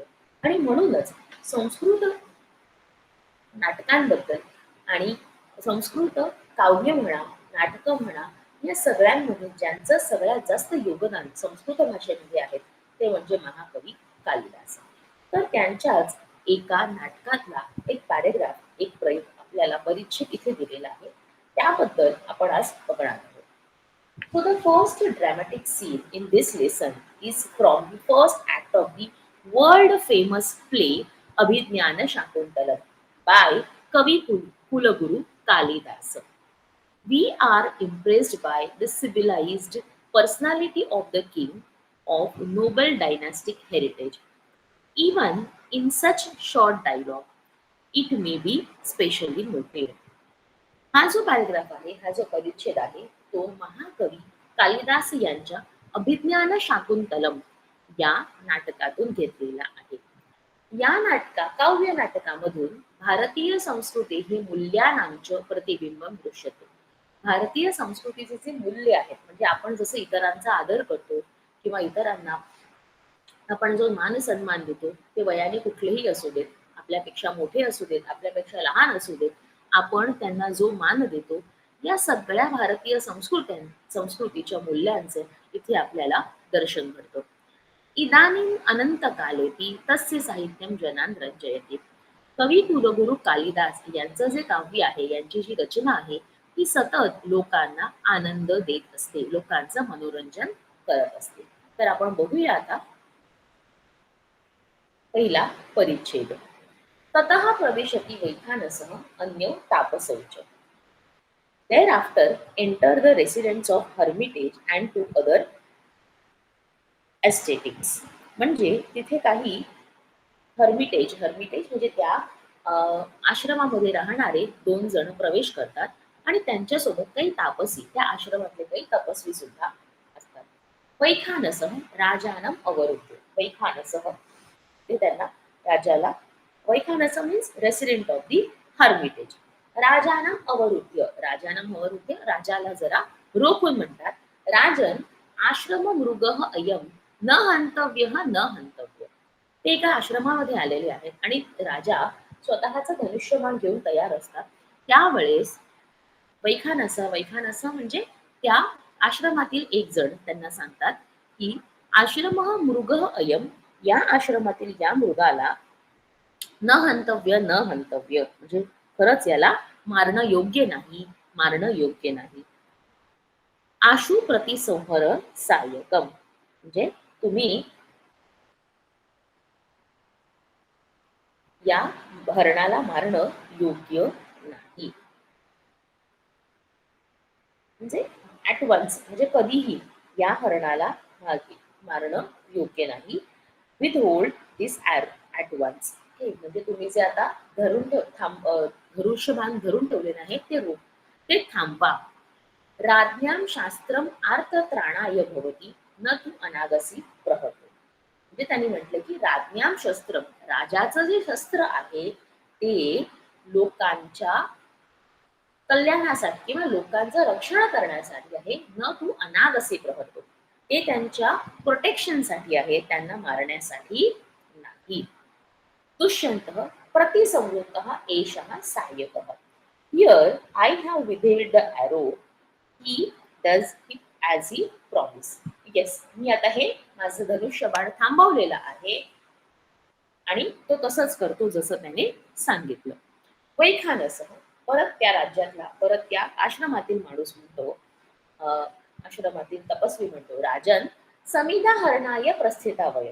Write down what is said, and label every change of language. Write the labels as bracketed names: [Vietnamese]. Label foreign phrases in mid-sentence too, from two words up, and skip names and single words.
[Marathi] आणि म्हणूनच संस्कृत नाटकांबद्दल आणि संस्कृत काव्य म्हणा, नाटकं म्हणा, या सगळ्यांमध्ये ज्यांचं सगळ्यात जास्त योगदान संस्कृत भाषेमध्ये आहे ते म्हणजे महाकवी कालिदास. तर त्यांच्याच एका नाटकातला एक पॅरेग्राफ, एक प्रयोग आपल्याला परिच्छेद इथे दिलेला आहे. त्याबद्दल आपण आज बघणार आहोत. [English] So the first dramatic scene in this lesson is from the first act of the world famous play Abhijnana Shakuntalam by Kavi Kulaguru Kalidas. We are impressed by the civilized personality of the king of noble dynastic heritage. Even in such short dialogue, it may be specially noted. [Marathi] हा जो पॅराग्राफ आहे, हा जो परिच्छेद आहे, तो महाकवी कालिदास यांच्या अभिज्ञान शाकुंतलम या नाटकातून घेतलेला आहे. या काव्य नाटकामधून भारतीय संस्कृती हे मूल्यांचं प्रतिबिंब दृश्यते. भारतीय संस्कृतीचे जे मूल्य आहेत, म्हणजे आपण जसं इतरांचा आदर करतो किंवा इतरांना आपण जो मान सन्मान देतो ते वयाने कुठलेही असू देत, आपल्यापेक्षा मोठे असू देत, आपल्यापेक्षा लहान असू देत, आपण त्यांना जो मान देतो या सगळ्या भारतीय संस्कृतीच्या मूल्यांचे इथे आपल्याला दर्शन घडतं. [Sanskrit] इदानीं अनंतकालेपि तस्य साहित्यम जनान रंजयते. [Marathi] कवी कुलगुरू कालिदास यांचं जे काव्य आहे, यांची जी रचना आहे ती सतत लोकांना आनंद देत असते, लोकांचं मनोरंजन करत असते. तर आपण बघूया आता पहिला परिच्छेद. [Sanskrit] ततः प्रविशति वैखानसः अन्य तापसौच. [English] Thereafter enter the residents of hermitage and two other estates. [Marathi] म्हणजे तिथे काही हर्मिटेज म्हणजे त्या आश्रमामध्ये राहणारे दोन जण प्रवेश करतात आणि त्यांच्यासोबत काही तापसी, त्या आश्रमातले काही तपस्वी सुद्धा असतात. [Sanskrit] वैखानसः राजानम अवरुद्ध. [Marathi] वैखानसः ते त्यांना राजाला, [English] वैखानस means resident of the hermitage. [Sanskrit] राजानम अवरुद्ध. राजानम अवरुद्ध, [Marathi] राजाला जरा रोखून म्हणतात. [Sanskrit] राजन आश्रम मृगः अयम न हंतव्य न हंतव्य. [Marathi] ते एका आश्रमामध्ये आलेले आहेत आणि राजा स्वतःचा धनुष्यबाण घेऊन तयार असतात. त्यावेळेस वैखानस म्हणजे त्या आश्रमातील एक जण त्यांना सांगतात की [Sanskrit] आश्रम मृगः अयम, [Marathi] या आश्रमातील या मृगाला [Sanskrit] न हंतव्य [Marathi] म्हणजे खरंच याला मारणं योग्य नाही. [Sanskrit] आशु प्रतिसंहर सायकम [Marathi] म्हणजे तुम्ही या हरणाला मारणं योग्य नाही. म्हणजे [English] at once, [Marathi] म्हणजे कधीही या हरणाला मारणं योग्य नाही. [English] with hold this at once. [Marathi] म्हणजे तुम्ही जे आता धनुष्यबाण धरून ठेवलेले आहे ते थांबवा. [Sanskrit] राज्ञां शास्त्रम आर्तत्राणाय भवती न तू अनागसी प्रहत. [Marathi] म्हणजे त्यांनी म्हटलं की [Sanskrit] राज्ञां शस्त्रम, [Marathi] राजाचं जे शस्त्र आहे ते लोकांच्या कल्याणासाठी किंवा लोकांचं रक्षण करण्यासाठी आहे, न तू अनाथ असे प्रहरतो. ते त्यांच्या प्रोटेक्शनसाठी आहे, त्यांना मारण्यासाठी नाही. [Sanskrit] दुष्यंतः प्रतिसंवृत्तः एषः सहाय्यकः. [English] Here I have withheld the arrow. He does it as he promised. Yes, [Marathi] मी आता हे माझं धनुष्यबाण थांबवलेलं आहे आणि तो तसंच करतो जसं त्याने सांगितलं. वैखानसह परत त्या राज्यातला, परत त्या आश्रमातील माणूस म्हणतो, आश्रमातील तपस्वी म्हणतो, [Sanskrit] राजन समिधा हरणाय प्रस्थितावय.